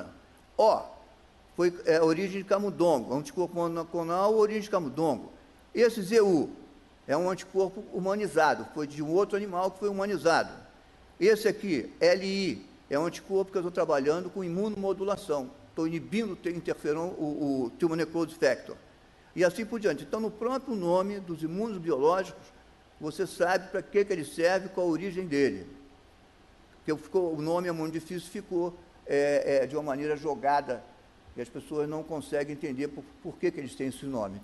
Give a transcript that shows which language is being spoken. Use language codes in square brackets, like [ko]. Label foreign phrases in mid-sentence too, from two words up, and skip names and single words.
[pt] O, foi origem de camundongo, anticorpo monoclonal, origem de camundongo. Esse ZU é um anticorpo humanizado, foi de um outro animal que foi humanizado. Esse aqui, LI, é um anticorpo que eu estou trabalhando com imunomodulação. Estou inibindo o interferon, o [en] tumor necrosis factor. [pt] E assim por diante. Então, no próprio nome dos imunobiológicos, você sabe para que ele serve, qual a origem dele. Porque o nome é muito difícil, ficou de uma maneira jogada, e as pessoas não conseguem entender por que eles têm esse nome.